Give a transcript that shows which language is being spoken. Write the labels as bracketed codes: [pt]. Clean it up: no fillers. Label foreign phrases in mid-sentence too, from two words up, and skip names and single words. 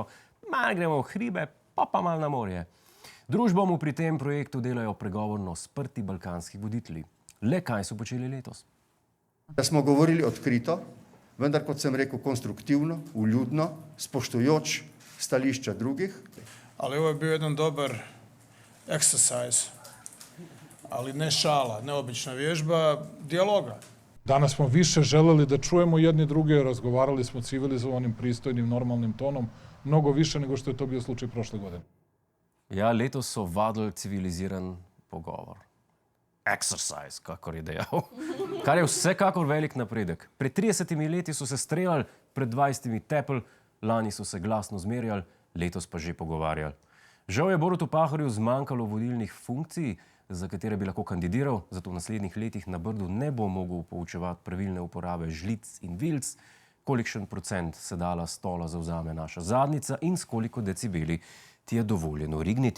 [sl] Malo gremo v hribe, pa malo na morje. Družbo mu pri tem projektu delajo pregovorno sprti balkanski voditelji. Le kaj so počeli letos? Da smo govorili odkrito, vendar, kot sem rekel, konstruktivno, vljudno, spoštujoč stališča drugih. [hr] Ali ovo je bio jedan dobar exercise, ali ne šala, neobična vježba, dijaloga. [sr] Danas smo više želeli da čujemo jedni druge, razgovarali smo civilizovanim, pristojnim, normalnim tonom, mnogo više nego što je to bio slučaj prošle godine. [sl] Ja, letos so vadili civiliziran pogovor. Exercise, kakor je dejal. Kar je vsekakor velik napredek. Pred 30 leti so se streljali, pred 20 tepl, lani so se glasno zmerjali, letos pa že pogovarjali. Žal je Borutu Pahorju zmanjkalo vodilnih funkcij, za katere bi lahko kandidiral, zato v naslednjih letih na Brdu ne bo mogel poučevati pravilne uporabe žlic in vilc, kolikšen procent sedala stola zavzame naša zadnjica in s koliko decibeli ti je dovoljeno rigniti.